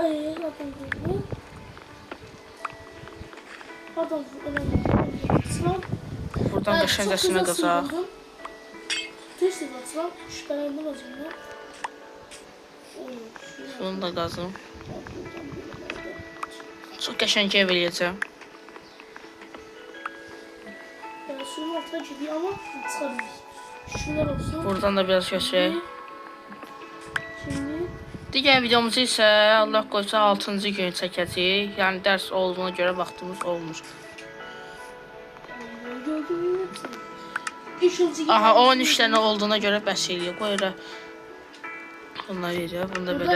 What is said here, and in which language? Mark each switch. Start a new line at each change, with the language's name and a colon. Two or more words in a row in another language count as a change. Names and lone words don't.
Azerbaijani: Buradan qəşəngcəsinə qazaq. Tez açılan şübhələndim özümdən. Bunu da qazım. Çox qəşəng ev eləyəcəm.
Turkish: Suyun altına gidiyor ama çıkamıyoruz. Şunlar olsun.
Azerbaijani: Buradan da biraz götürək.
Turkish: Şimdi
Azerbaijani: Digər videomuzu isə Allah qoysa 6-cı gün çəkəcəyik. Yəni dərs olduğuna görə vaxtımız olmur. Aha 13 dənə olduğuna görə bəs eləyək. Qoy elə bunları yeyək. Bunu da belə.